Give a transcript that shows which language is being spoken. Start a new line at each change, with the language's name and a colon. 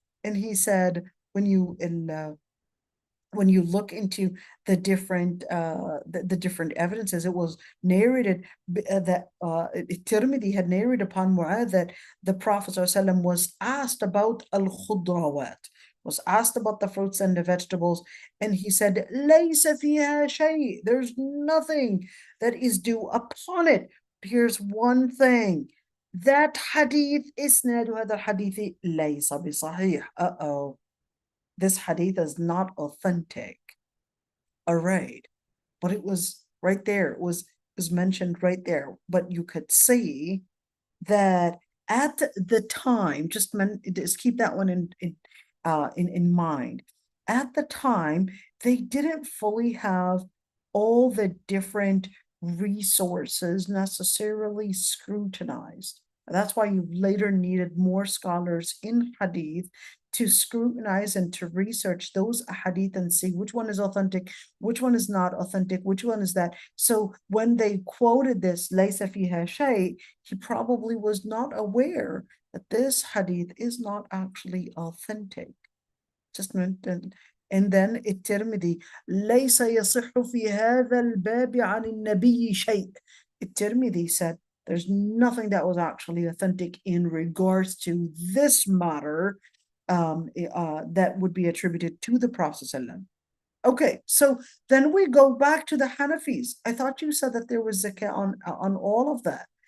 English: And he said, when you look into the different evidences, it was narrated that Tirmidhi had narrated upon Mu'adh that the Prophet ﷺ was asked about al-khudrawat, was asked about the fruits and the vegetables, and he said,
Arabic: لَيْسَ فِيهَا شَيْء,
English: there's nothing that is due upon it. Here's one thing. That hadith,
Arabic: إسناد هذا الحديث ليس بصحيح.
English: This hadith is not authentic. All right. But it was right there. It was mentioned right there. But you could see that at the time, just keep that one in mind. At the time, they didn't fully have all the different resources necessarily scrutinized. That's why you later needed more scholars in hadith to scrutinize and to research those hadith and see which one is authentic, which one is not authentic, which one is that. So when they quoted this,
Arabic: لَيْسَ فِيهَا شَيْء,
English: he probably was not aware that this hadith is not actually authentic. And then
Arabic: الترمذي ليس يصح في هذا الباب عن النبي شيء.
English: الترمذي said there's nothing that was actually authentic in regards to this matter that would be attributed to the Prophet ﷺ. Okay, so then we go back to the Hanafis. I thought you said that there was zakah on all of that.